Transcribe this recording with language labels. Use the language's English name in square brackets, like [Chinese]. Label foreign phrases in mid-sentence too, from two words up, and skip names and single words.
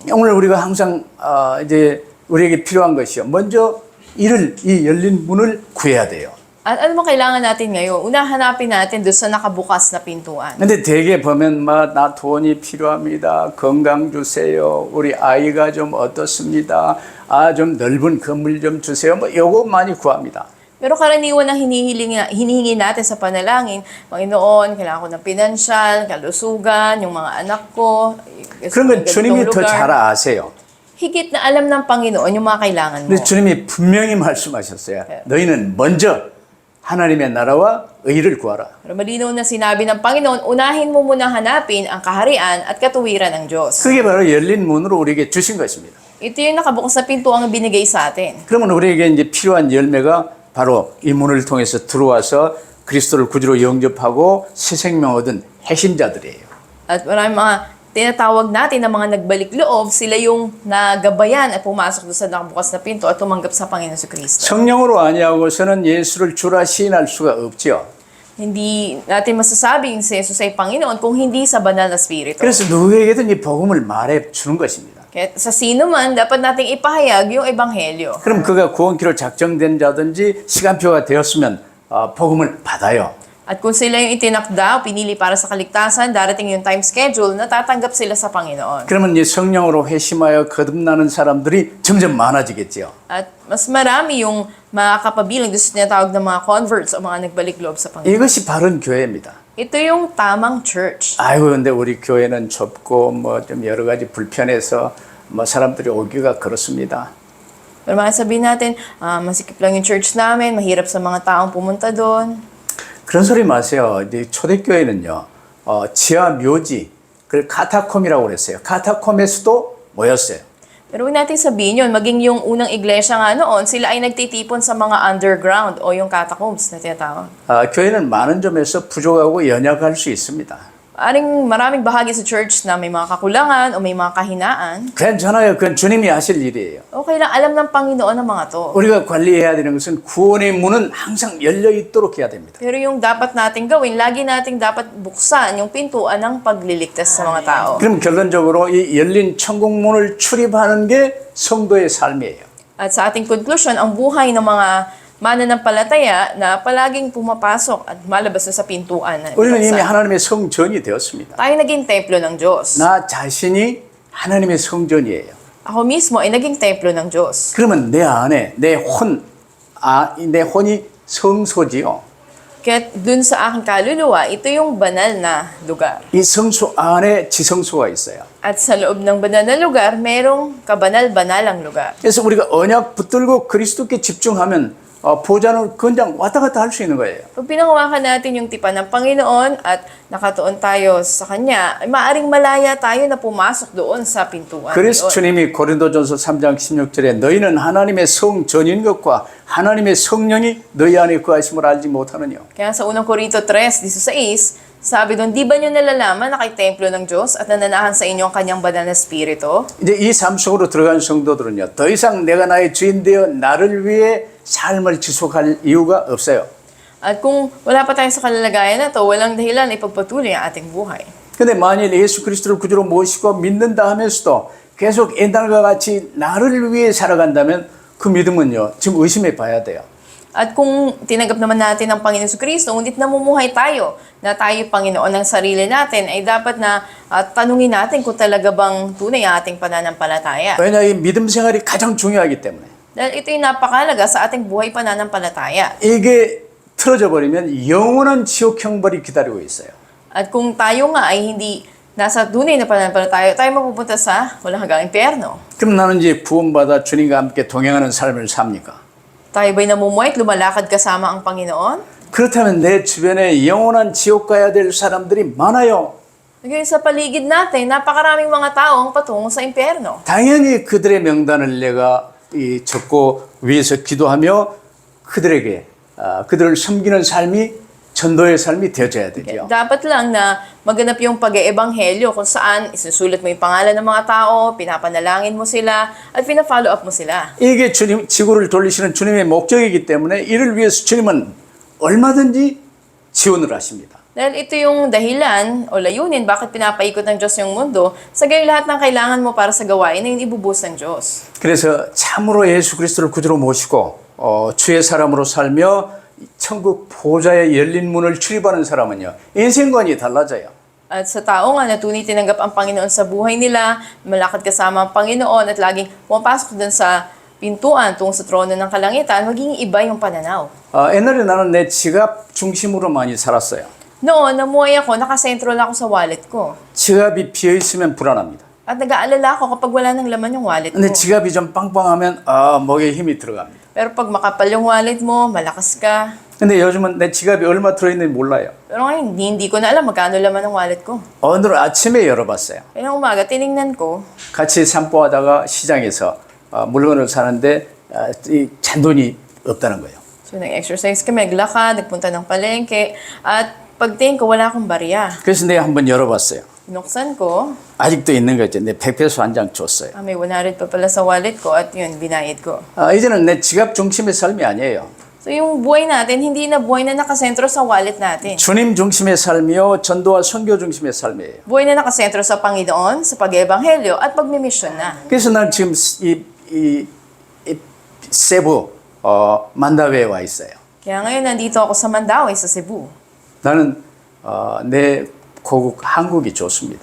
[Korean] 오늘 우리가 항상 이제 우리에게 필요한 것이요. 먼저 이 열린 문을 구해야 돼요. [Filipino] At ano mo kailangan natin ngayon? Una, hanapin natin doon sa nakabukas na pintuan. [Korean] 근데 대개 보면 나 돈이 필요합니다. 건강 주세요. 우리 아이가 좀 어떻습니다. 좀 넓은 건물 좀 주세요. 뭐 요거 많이 구합니다. [Filipino] Pero karaniwan ang hinihingi natin sa panalangin, Panginoon, kailangan ko ng pinansyal, kalusugan, yung mga anak ko. [Korean] 그러면 주님이 더 잘 아세요. [Filipino] Higit na alam ng Panginoon yung mga kailangan mo. [Korean] 근데 주님이 분명히 말씀하셨어요. 너희는 먼저 하나님의 나라와 의를 구하라. [Filipino] Pero malinaw na sinabi ng Panginoon, unahin mo muna hanapin ang kaharian at katuwiran ng Diyos. [Korean] 그게 바로 열린 문으로 우리에게 주신 것입니다. [Filipino] Ito yung nakabukas na pintuang binigay sa atin. [Korean] 그러면 우리에게 이제 필요한 열매가 바로 이 문을 통해서 들어와서 그리스도를 구주로 영접하고 새 생명 얻은 핵심자들이에요. [Filipino] At maraming mga tinatawag natin na mga nagbalik loob, sila yung nagabayan at pumasok doon sa nakabukas na pinto at tumanggap sa Panginoon sa Kristo. [Korean] 성령으로 아니하고서는 예수를 주라 시인할 수가 없죠. [Filipino] Hindi natin masasabing si Jesus ay Panginoon kung hindi sa banal na Espiritu. [Korean] 그래서 누구에게든 이 복음을 말해 주는 것입니다. [Filipino] Kaya sa sino man, dapat nating ipahayag yung Ebanghelyo. [Korean] 그럼 그가 구원키로 작정된 자든지 시간표가 되었으면 복음을 받아요. [Filipino] At kung sila yung itinakda o pinili para sa kaligtasan, darating yung [English] time schedule, [Filipino] natatanggap sila sa Panginoon. [Korean] 그러면 이 성령으로 회심하여 거듭나는 사람들이 점점 많아지겠죠. [Filipino] At mas marami yung makakapabilang doon sa tinatawag ng mga converts o mga nagbalik loob sa Panginoon. [Korean] 이것이 바른 교회입니다. [Filipino] Ito yung tamang church. [Korean] 아이고 근데 우리 교회는 좁고 뭐 좀 여러 가지 불편해서 뭐 사람들이 오기가 그렇습니다. [Filipino] Pero sabihin natin, masikip lang yung church namin, mahirap sa mga taong pumunta doon. [Korean] 그런 소리 마세요. 이제 초대교회는요, 지하 묘지, 그걸 카타콤이라고 그랬어요. 카타콤에서도 모였어요. [Filipino] Pero huwag natin sabihin yun, maging yung unang iglesia nga noon, sila ay nagtitipon sa mga underground o yung catacombs na tinatawag. [Korean] 교회는 많은 점에서 부족하고 연약할 수 있습니다. [Filipino] Aring maraming bahagi sa church na may mga kakulangan o may mga kahinaan. [Korean] 괜찮아요. 그건 주님이 하실 일이에요. [Filipino] Okay lang, alam ng Panginoon ang mga to. [Korean] 우리가 관리해야 되는 것은 구원의 문은 항상 열려 있도록 해야 됩니다. [Filipino] Pero yung dapat nating gawin, lagi nating dapat buksan yung pintuan ng pagliligtas sa mga tao. [Korean] 그럼 결론적으로 이 열린 천국 문을 출입하는 게 성도의 삶이에요. [Filipino] At sa ating conclusion, ang buhay ng mga mananampalataya na palaging pumapasok at malabas na sa pintuan ng [Korean] 우리는 이미 [Filipino] bansa. [Korean] 하나님의 성전이 되었습니다. [Filipino] Tayo naging templo ng Diyos. [Korean] 나 자신이 하나님의 성전이에요. [Filipino] Ako mismo ay naging templo ng Diyos. [Korean] 그러면 내 안에 내 혼이 성소지요. [Filipino] Kaya dun sa aking kaluluwa, ito yung banal na lugar. [Korean] 이 성소 안에 지성소가 있어요. [Filipino] At sa loob ng banal na lugar, merong kabanal-banalang lugar. [Korean] 그래서 우리가 언약 붙들고 그리스도께 집중하면 보좌는 그냥 왔다 갔다 할 수 있는 거예요. [Filipino] Pag pinahawakan natin yung tipan ng Panginoon at nakatuon tayo sa Kanya, ay maaring malaya tayo na pumasok doon sa pintuan. [Korean] 그래서 [Filipino] doon. [Korean] 주님이 고린도전서 3장 16절에 너희는 하나님의 성전인 것과 하나님의 성령이 너희 안에 거하심을 알지 못하느냐. [Filipino] Kaya sa unang Korinto 3:16, sabi doon, di ba nyo nalalaman na kay templo ng Diyos at nananahan sa inyo ang Kanyang banal na Espiritu? [Korean] 이제 이 삶 속으로 들어간 성도들은요, 더 이상 내가 나의 주인 되어 나를 위해 삶을 지속할 이유가 없어요. [Filipino] At kung wala pa tayo sa kalalagayan na to, walang dahilan na ipagpatuloy ang ating buhay. [Korean] 근데 만일 예수 그리스도를 구주로 모시고 믿는다 하면서도 계속 옛날과 같이 나를 위해 살아간다면 그 믿음은요, 지금 의심해 봐야 돼요. [Filipino] At kung tinanggap naman natin ang Panginoon Kristo, ngunit namumuhay tayo na tayo Panginoon ng sarili natin, ay dapat na tanungin natin kung talaga bang tunay ang ating pananampalataya. [Korean] 왜냐, 이 믿음 생활이 가장 중요하기 때문에. [Filipino] Dahil ito yung napakalaga sa ating buhay pananampalataya. [Korean] 이게 틀어져 버리면 영원한 지옥 형벌이 기다리고 있어요. [Filipino] At kung tayo nga ay hindi nasa tunay na pananampalataya, tayo mapupunta sa walang hanggang impyerno. [Korean] 그럼 나는 이제 구원받아 주님과 함께 동행하는 삶을 삽니까? [Filipino] Tayo ba'y namumuhay at lumalakad kasama ang Panginoon? [Korean] 그렇다면 내 주변에 영원한 지옥 가야 될 사람들이 많아요. [Filipino] Ngayon sa paligid natin, napakaraming mga tao ang patungo sa impyerno. [Korean] 당연히 그들의 명단을 내가 적고 위해서 기도하며 그들에게 그들을 섬기는 삶이 전도의 삶이 되어져야 되죠. [Filipino] Dapat lang na maganap yung pag-eebanghelyo kung saan isusulat mo yung pangalan ng mga tao, pinapanalangin mo sila, at pina-follow up mo sila. [Korean] 이게 주님 지구를 돌리시는 주님의 목적이기 때문에 이를 위해서 주님은 얼마든지 지원을 하십니다. [Filipino] Dahil ito yung dahilan o layunin bakit pinapaikot ng Diyos yung mundo, sa gayon lahat ng kailangan mo para sa gawain na yung ibubuhos ng Diyos. [Korean] 그래서 참으로 예수 그리스도를 구주로 모시고 주의 사람으로 살며 천국 보좌의 열린 문을 출입하는 사람은요, 인생관이 달라져요. [Filipino] At sa tao nga na tunay tinanggap ang Panginoon sa buhay nila, malakad kasama ang Panginoon at laging pumapasok dun sa pintuan tungo sa trono ng kalangitan, maging iba yung pananaw. [Korean] 옛날에 나는 내 지갑 중심으로 많이 살았어요. [Filipino] Noon, namuhay ako, nakasentro lang ako sa wallet ko. [Korean] 지갑이 비어 있으면 불안합니다. [Filipino] At nag-aalala ako kapag wala ng laman yung wallet ko. [Korean] 근데 지갑이 좀 빵빵하면 목에 힘이 들어갑니다. [Filipino] Pero pag makapal yung wallet mo, malakas ka. [Korean] 근데 요즘은 내 지갑이 얼마 들어있는지 몰라요. [Filipino] Pero ngayon, hindi ko na alam magkano laman ng wallet ko. [Korean] 오늘 아침에 열어봤어요. [Filipino] Kaya umaga, tiningnan ko. [Korean] 같이 산보하다가 시장에서 물건을 사는데 이 잔돈이 없다는 거예요. [Filipino] So, nag-exercise kami, naglakad, nagpunta ng palengke. At pagtingin ko, wala akong barya. [Korean] 그래서 내가 한번 열어봤어요. [Filipino] Binuksan ko, [Korean] 아직도 있는 거 있죠. 내 100페소 한 장 줬어요. [Filipino] may 100 pa pala sa wallet ko at yun, binayad ko. [Korean] 이제는 내 지갑 중심의 삶이 아니에요. [Filipino] So yung buhay natin, hindi na buhay na nakasentro sa wallet natin. [Korean] 주님 중심의 삶이요, 전도와 선교 중심의 삶이에요. [Filipino] Buhay na nakasentro sa Panginoon, sa pag-ebanghelyo at pagmimisyon na. [Korean] 그래서 난 지금 이 세부 만다베에 와 있어요. [Filipino] Kaya ngayon, nandito ako sa Mandaue, sa Cebu. [Korean] 나는 내 고국 한국이 좋습니다.